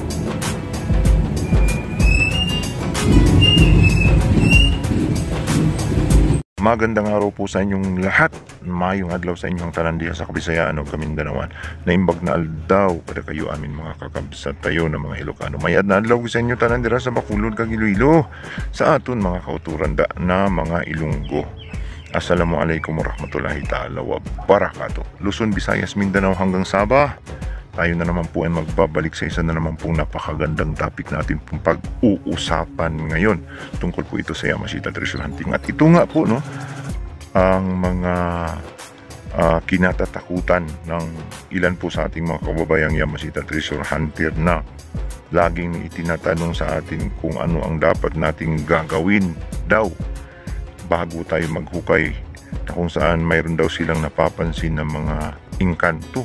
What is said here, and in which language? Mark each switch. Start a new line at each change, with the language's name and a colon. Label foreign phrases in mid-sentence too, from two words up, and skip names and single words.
Filipino: Magandang araw po sa inyong lahat.
Cebuano: Mayong adlaw sa inyong talandiha sa Kabisayaan o Kamindanawan.
Iloko: Naimbag na aldaw kada kayo amin mga kakabsat tayo na mga Ilocano.
Hiligaynon: Mayad na adlaw sa inyo talandira sa Bakulod kag Iloilo. Sa aton mga kauturan da na mga Ilonggo.
Arabic: السلام عليكم ورحمة الله تعالى وبركاته.
Filipino: Luzon, Visayas, Mindanao hanggang Sabah. Tayo na naman po ay magbabalik sa isa na naman pong napakagandang topic natin pong pag-uusapan ngayon. Tungkol po ito sa Yamashita Treasure Hunting. At ito nga po, no, ang mga kinatatakutan ng ilan po sa ating mga kababayang Yamashita Treasure Hunter na laging itinatanong sa atin kung ano ang dapat nating gagawin daw bago tayo maghukay, na kung saan mayroon daw silang napapansin na mga engkanto.